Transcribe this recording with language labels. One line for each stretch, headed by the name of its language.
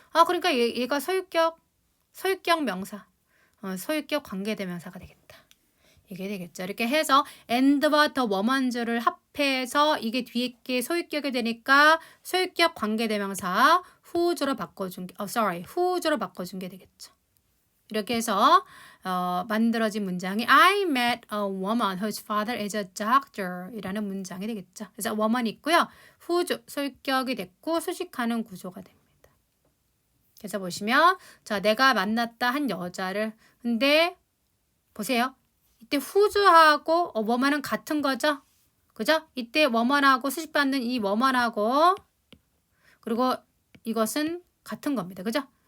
Korean: 그러니까 얘가 소유격 명사, 소유격 관계대명사가 되겠다. 이게 되겠죠. 이렇게 해서 and와 the woman's를 합해서 이게 뒤에 게 소유격이 되니까 소유격 관계대명사 who's로 바꿔준 게, who's로 바꿔준 게 되겠죠. 이렇게 해서 만들어진 문장이
English: I met a woman whose father is a doctor
Korean: 이라는 문장이 되겠죠. 그래서 woman 있고요. whose 소유격이 됐고 수식하는 구조가 됩니다. 그래서 보시면 자, 내가 만났다 한 여자를, 근데 보세요. 이때 whose하고 woman은 같은 거죠. 그죠? 이때 woman하고 수식받는 이 woman하고 그리고 이것은 같은 겁니다. 그죠?